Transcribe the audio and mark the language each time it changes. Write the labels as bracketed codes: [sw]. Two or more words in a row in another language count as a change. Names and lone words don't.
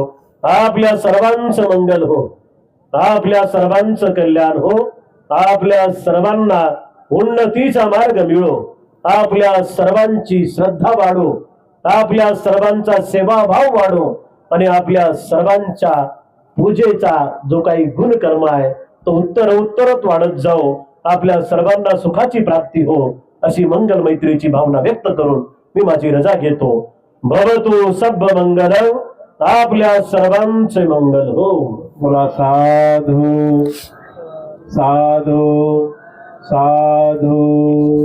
[mr] आपल्या सर्वांचं मंगल हो, आपल्या सर्वांचं कल्याण हो, आपल्या सर्वांना उन्नतीचा मार्ग मिळो, आपल्या सर्वांची श्रद्धा वाढो, आपल्या सर्वांचा सेवाभाव वाढो आणि आपल्या सर्वांच्या पूजेचा जो काही गुणकर्म आहे तो उत्तरोत्तरच वाढत जाओ. आपल्या सर्वांना सुखाची प्राप्ती हो अशी मंगल मैत्रीची भावना व्यक्त करून मी माझी रजा घेतो. [pi] भवतु सब मंगलम, [mr] आपल्या सर्वांचे मंगल हो. [pi] बोला साधू साधू साधू.